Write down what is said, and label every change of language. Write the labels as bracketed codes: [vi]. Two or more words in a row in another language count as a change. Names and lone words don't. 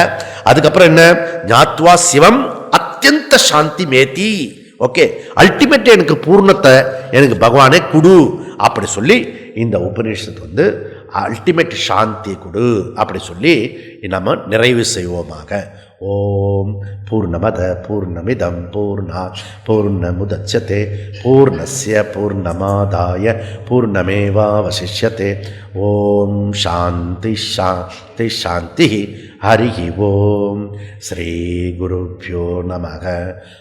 [ta] அதுக்கப்புறம் என்ன? [sa] ज्ञात्वा शिवं अत्यन्त शान्ति मेति. [ta] ஓகே, அல்டிமேட் எனக்கு பூர்ணத்தை எனக்கு பகவானே குடு அப்படி சொல்லி இந்த உபநிஷத்து அல்டிமேட் சாந்தியை கொடு அப்படி சொல்லி நம்ம நிறைவு செய்வோமாக. [sa] ओं पूर्णमदः पूर्णमिदं पूर्णात् पूर्णमुदच्यते पूर्णस्य पूर्णमादाय पूर्णमेवावशिष्यते. ओं शान्तिः शान्तिः शान्तिः. हरिः ओं। श्री गुरुभ्यो नमः.